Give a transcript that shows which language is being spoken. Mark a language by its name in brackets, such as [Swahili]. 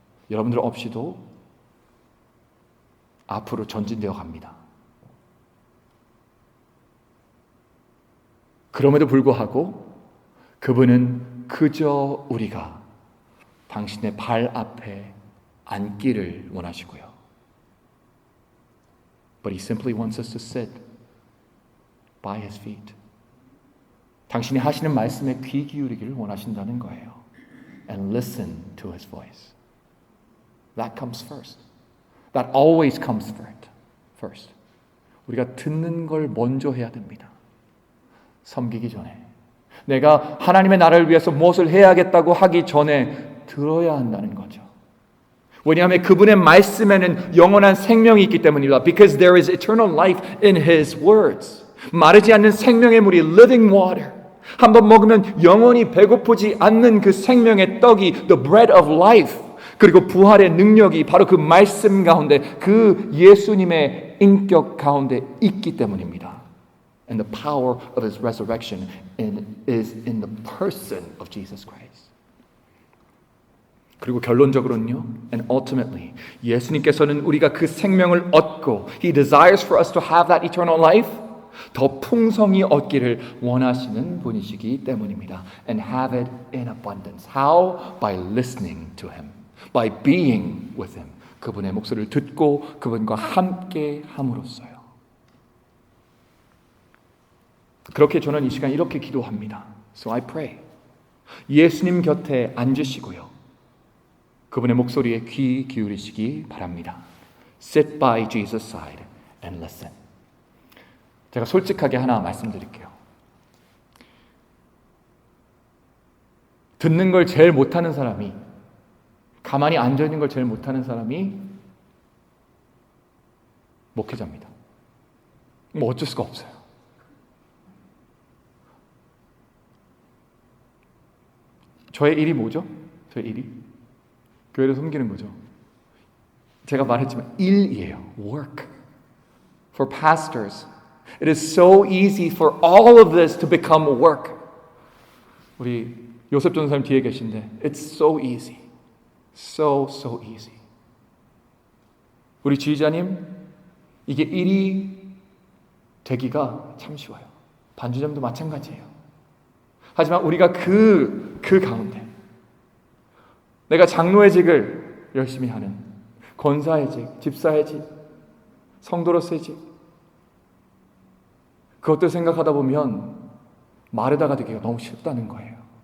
[Korean] 여러분들 없이도 앞으로 전진되어 갑니다. 그럼에도 불구하고 그분은 그저 우리가 당신의 발 앞에 앉기를 원하시고요. [English] But He simply wants us to sit by His feet. [Korean] 당신이 하시는 말씀에 귀 기울이기를 원하신다는 거예요. [English] And listen to His voice. That comes first. That always comes first. [Korean] 우리가 듣는 걸 먼저 해야 됩니다. 섬기기 전에. 내가 하나님의 나라를 위해서 무엇을 해야겠다고 하기 전에 들어야 한다는 거죠. 왜냐하면 그분의 말씀에는 영원한 생명이 있기 때문입니다. [English] Because there is eternal life in His words. [Korean] 마르지 않는 생명의 물이 [English] living water. [Korean] 한번 먹으면 영원히 배고프지 않는 그 생명의 떡이 [English] the bread of life. [Korean] 그리고 부활의 능력이 바로 그 말씀 가운데 그 예수님의 인격 가운데 있기 때문입니다. [English] And the power of His resurrection is in the person of Jesus Christ. [Korean] 그리고 결론적으로는요, [English] and ultimately, [Korean] 예수님께서는 우리가 그 생명을 얻고 [English] He desires for us to have that eternal life, [Korean] 더 풍성히 얻기를 원하시는 분이시기 때문입니다. [English] And have it in abundance. How? By listening to Him. By being with Him. [Korean] 그분의 목소리를 듣고 그분과 함께 함으로써요. 그렇게 저는 이 시간 이렇게 기도합니다. [English] So I pray. [Korean] 예수님 곁에 앉으시고요. 그분의 목소리에 귀 기울이시기 바랍니다. [English] Sit by Jesus' side and listen. [Korean] 제가 솔직하게 하나 말씀드릴게요. 듣는 걸 제일 못하는 사람이, 가만히 앉아있는 걸 제일 못하는 사람이 목회자입니다. 뭐 어쩔 수가 없어요. 저의 일이 뭐죠? 저의 일이? 교회를 섬기는 거죠. 제가 말했지만 일이에요. [English] Work. For pastors, it is so easy for all of this to become work. [Korean] 우리 요셉 전사님 뒤에 계신데 [English] it's so easy. So easy. [Korean] 우리 지휘자님, 이게 일이 되기가 참 쉬워요. 반주점도 마찬가지예요. 하지만 우리가 그 가운데 내가 장로의 직을 열심히 하는, 권사의 직, 집사의 직, 성도로서의 직, 그것들 생각하다 보면 마르다가 되기가 너무 쉽다는 거예요.